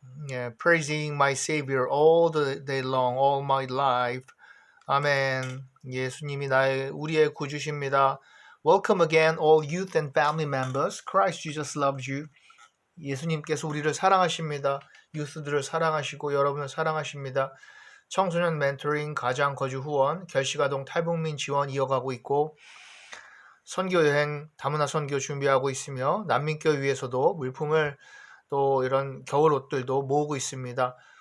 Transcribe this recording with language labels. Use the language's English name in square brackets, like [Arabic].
[English] Yeah, praising my Savior all the day long, all my life. [Korean] 아멘. 예수님이 우리의 구주십니다. [English] Welcome again, all youth and family members. Christ Jesus loves you. [Korean] 예수님께서 우리를 사랑하십니다. 유스들을 사랑하시고 여러분을 사랑하십니다. 청소년 멘토링, 가장 거주 후원, 결식아동 탈북민 지원 이어가고 있고 선교여행, 다문화 선교 준비하고 있으며 난민교회 위해서도 물품을 또 이런 겨울 옷들도 모으고 있습니다.